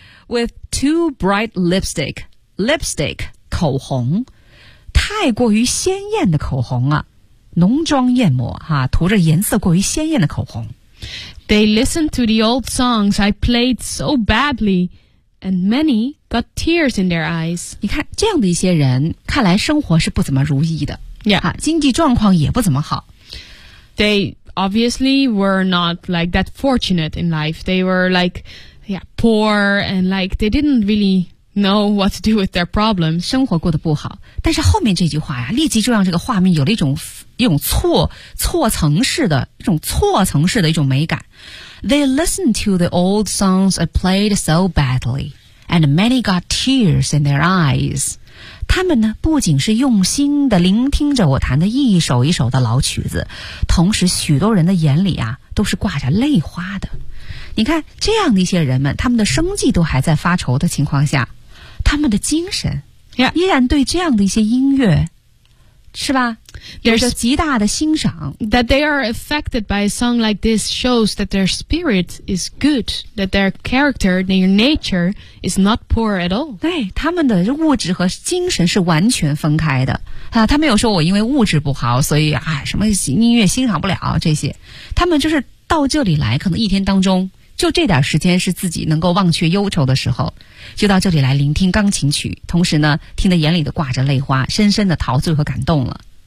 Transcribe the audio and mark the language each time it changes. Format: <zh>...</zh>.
<en>with too bright lipstick.</en> <zh>Lipstick 口红，太过于鲜艳的口红啊，浓妆艳抹哈、啊，涂着颜色过于鲜艳的口红。</zh> <en>They listened to the old songs I played so badly, and many got tears in their eyes.</en> <zh>你看这样的一些人，看来生活是不怎么如意的，哈、yeah. 啊，经济状况也不怎么好。</zh> <en>They obviously were not like that fortunate in life. They were like, yeah, poor and like they didn't really know what to do with their problems.</en> <zh>生活过得不好，但是后面这句话呀，立即就让这个画面有了一种错层式的一种美感。</zh> <en>They listened to the old songs I played so badly, and many got tears in their eyes.</en> <zh>他们呢不仅是用心地聆听着我弹的一首一首的老曲子，同时许多人的眼里啊都是挂着泪花的。你看这样的一些人们，他们的生计都还在发愁的情况下，他们的精神依然对这样的一些音乐、是吧，有着极大的欣赏。</zh> <en>That they are affected by a song like this shows that their spirit is good, that their character, their nature is not poor at all.</en> <zh>对，他们的物质和精神是完全分开的、啊、他没有说我因为物质不好所以、哎、什么音乐欣赏不了这些。他们就是到这里来，可能一天当中就这点时间是自己能够忘却忧愁的时候，就到这里来聆听钢琴曲，同时呢听得眼里的挂着泪花，深深的陶醉和感动了。</zh>